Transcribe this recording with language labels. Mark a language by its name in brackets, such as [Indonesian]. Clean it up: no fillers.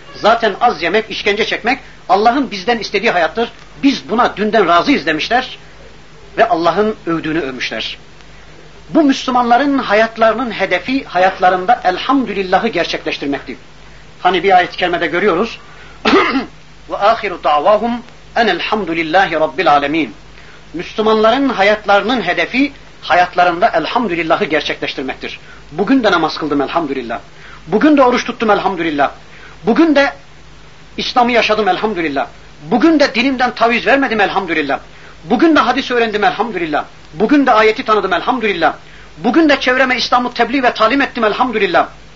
[Turkish] Zaten az yemek, işkence çekmek, Allah'ın bizden istediği hayattır. Biz buna dünden razıyız demişler ve Allah'ın övdüğünü övmüşler. Bu Müslümanların hayatlarının hedefi, hayatlarında elhamdülillahı gerçekleştirmekti. Hani bir ayet-i kerimede görüyoruz. [Arabic] وَآخِرُ دَعْوَاهُمْ اَنَ الْحَمْدُ لِلّٰهِ رَبِّ الْعَالَمِينَ [Turkish] Müslümanların hayatlarının hedefi, hayatlarında elhamdülillahı gerçekleştirmektir. Bugün de namaz kıldım elhamdülillah. Bugün de oruç tuttum elhamdülillah. Bugün de İslam'ı yaşadım elhamdülillah. Bugün de dinimden taviz vermedim elhamdülillah. Bugün de hadis öğrendim elhamdülillah. Bugün de ayeti tanıdım elhamdülillah. Bugün de çevreme İslam'ı tebliğ ve talim ettim elhamdülillah.